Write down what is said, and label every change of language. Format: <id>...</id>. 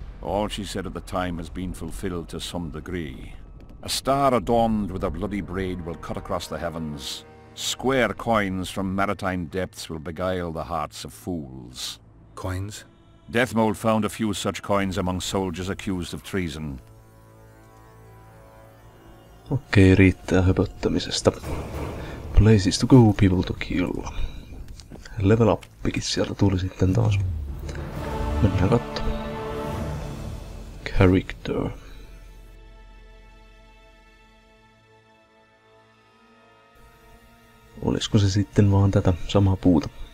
<en>All she said at the time has been fulfilled to some degree. A star adorned with a bloody braid will cut across the heavens. Square coins from maritime depths will beguile the hearts of fools. Coins? Deathmold found a few such coins among soldiers accused of treason.</en> <fi>Okei, riittää höpöttämisestä.</fi> <en>Places to go, people to kill.</en> <fi>Level uppikin sieltä tuli sitten taas. Mennään katsomaan. Character. Olisiko se sitten vaan tätä samaa puuta?</fi>